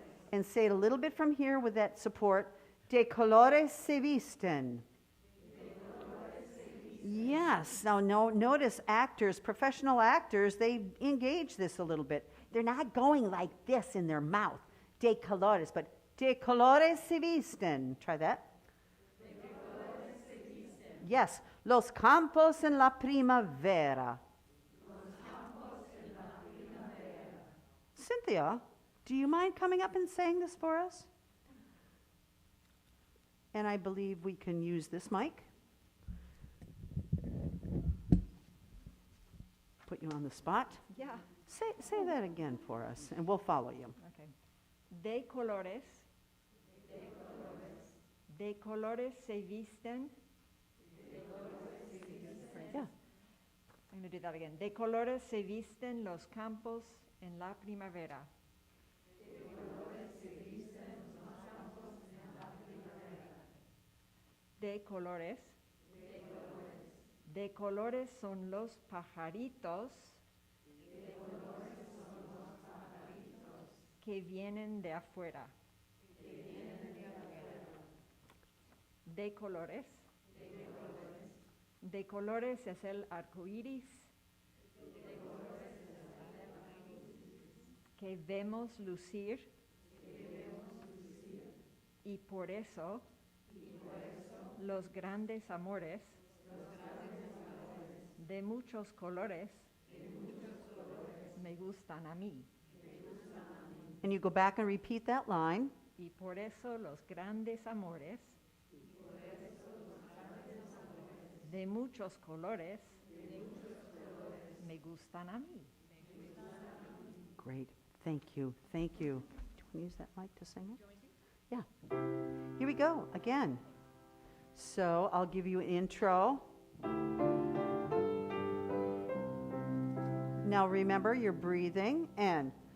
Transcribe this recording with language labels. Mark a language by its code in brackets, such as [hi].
[en] And say it a little bit from here with that support. [es] De colores se visten. [en] Yes. Now, notice actors, professional actors, they engage this a little bit. They're not going like this in their mouth, [es] de colores, [en] but [es] de colores se visten. [en] Try that. De colores se visten. Yes. [es] Los campos en la primavera. Los campos en la primavera. [en] Cynthia, do you mind coming up and saying this for us? And I believe we can use this mic. Put you on the spot. Yeah. Say that again for us, and we'll follow you. Okay. [es] De colores. De colores se visten. [en] Yeah. I'm going to do that again. [es] De colores se visten los campos en la primavera. De colores. De colores son los pajaritos que vienen de afuera. De colores. De colores es el arco iris que vemos lucir y por eso los grandes amores de muchos colores me gustan a mí. [en] And you go back and repeat that line. [es] Y por eso los grandes amores de muchos colores me gustan a mí. [en] Great. Thank you. Thank you. Do you want to use that mic to sing it? Yeah. Here we go again. So I'll give you an intro. Now remember, you're breathing and